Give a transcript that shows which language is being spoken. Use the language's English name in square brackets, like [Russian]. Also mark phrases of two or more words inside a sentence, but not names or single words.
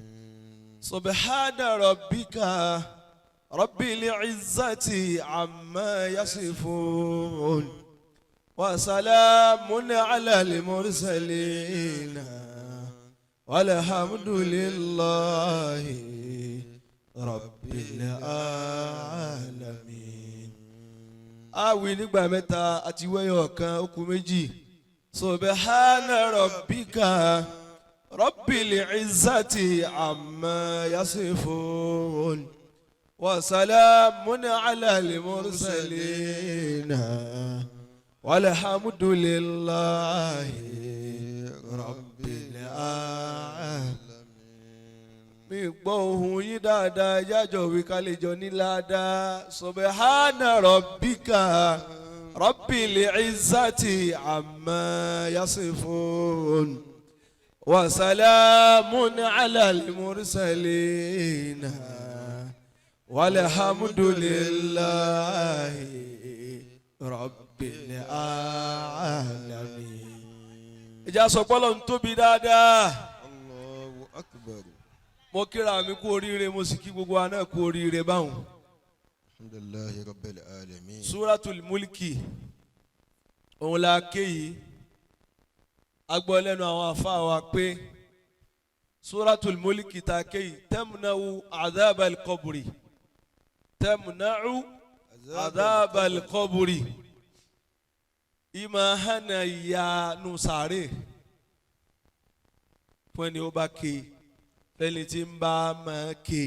[Arabic] سبحان ربك رب العزة عما يصفون وسلام على المرسلين والحمد لله رب العالمين. [Yoruba] Awi nígbà mẹ́ta àti wẹ́yọ̀ kan ó kù méjì. [Arabic] سبحان ربك رب العزة عما يصفون وسلام على المرسلين والحمد لله رب العالمين. [Yoruba] Mi gbọ́ ohùn yín dáadáa yájọ́ wí ká lè jọ ní ládàá. [Arabic] سبحان ربك رب العزة عما يصفون وسلام على المرسلين والحمد لله رب العالمين. [Yoruba] Ìjà sọ pé Ọlọ́run tóbi dáadáa. [Arabic] أكبر. [Yoruba] mo kíra mi kú oríire mo sì kí gbogbo wa náà kú oríire báwọn. [Arabic] الحمد لله رب العالمين. [Yoruba] Suratul Mulki òun la ké yìí a gbọ́ lẹ́nu àwọn àfáà wa pé Suratul Mulki ta ké yìí [Arabic] تمنع عذاب القبر تمنع عذاب القبر [Yoruba] ìmọ̀ hànà ìyanu sàárè fún ẹni ó bá ké fẹ́ni tí ń bá máa ké